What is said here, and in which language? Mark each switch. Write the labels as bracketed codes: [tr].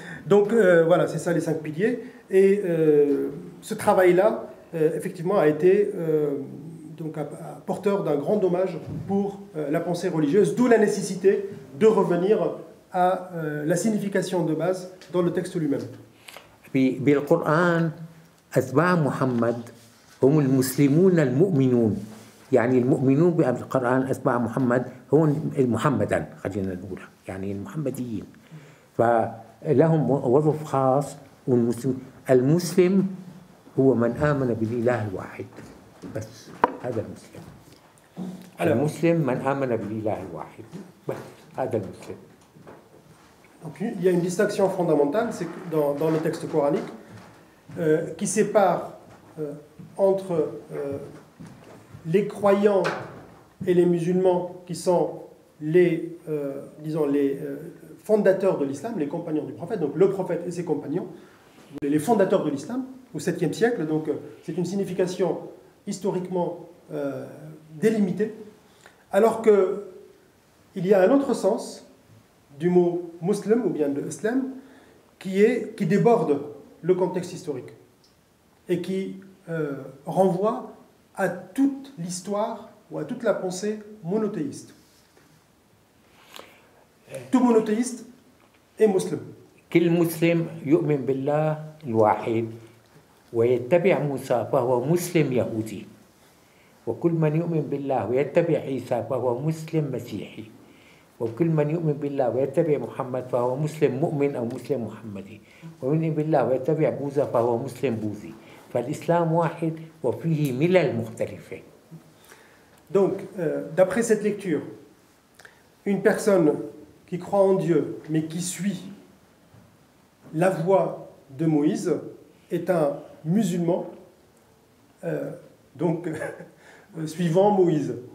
[fr] Donc voilà, c'est ça les 5 piliers. Et ce travail-là, effectivement, a été donc porteur d'un grand dommage pour la pensée religieuse, d'où la nécessité de revenir à la signification de base dans le texte lui-même. [ar] بالقرآن أتباع محمد هم المسلمون المؤمنون، يعني المؤمنون بالقرآن أتباع محمد هم محمدا، خلينا نقول يعني المحمديين، فلهم وظف خاص. المسلم هو من آمن بالإله الواحد، بس هذا المسلم. المسلم من آمن بالإله الواحد، بس هذا المسلم. [fr] Donc, il y a une distinction fondamentale, c'est que dans le texte coranique, qui sépare entre les croyants et les musulmans qui sont les, disons, les fondateurs de l'islam, les compagnons du prophète, donc le prophète et ses compagnons, les fondateurs de l'islam au 7e siècle, donc c'est une signification historiquement délimitée, alors qu'il y a un autre sens du mot musulman ou bien de islam qui déborde le contexte historique et qui renvoie à toute l'histoire ou à toute la pensée monothéiste. Tout monothéiste est musulman. [ar] كل مسلم يؤمن بالله الواحد ويتبع موسى فهو مسلم يهودي، وكل من يؤمن بالله ويتبع عيسى فهو مسلم مسيحي، وكل من يؤمن بالله ويتبع محمد فهو مسلم مؤمن أو مسلم محمدي، ومن يؤمن بالله ويتبع بوذا فهو مسلم بوذي. فالإسلام واحد وفيه ملل مختلفة. [fr] Donc, d'après cette lecture, une personne qui croit en Dieu mais qui suit la voie de Moïse est un musulman, donc suivant Moïse.